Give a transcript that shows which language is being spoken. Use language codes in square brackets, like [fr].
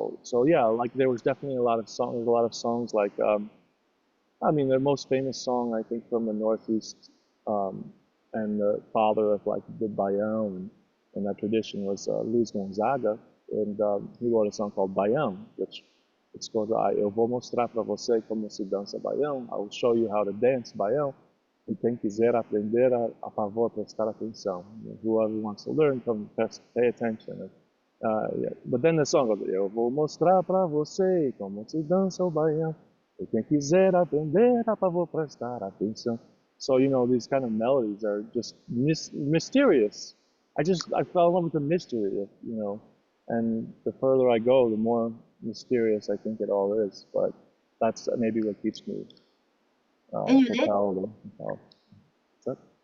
[en] So yeah, like there was definitely a lot of songs like I mean, their most famous song, I think, from the Northeast, and the father of like the Baião and that tradition was Luis Gonzaga, and he wrote a song called Baião, which it's called [pt] Eu vou mostrar para você como se dança Baião. [en] I will show you how to dance Baião. [pt] E quem quiser aprender, a favor prestar atenção. [en] Whoever wants to learn, come pay attention. Yeah. But then the song goes, [pt] Eu vou mostrar para você como se dança o Baião. E quem quiser aprender, a favor prestar atenção. [en] So, these kind of melodies are just mysterious. I fell in love with the mystery and the further I go, the more mysterious I think it all is. But that's maybe what keeps me In your late propelled. That,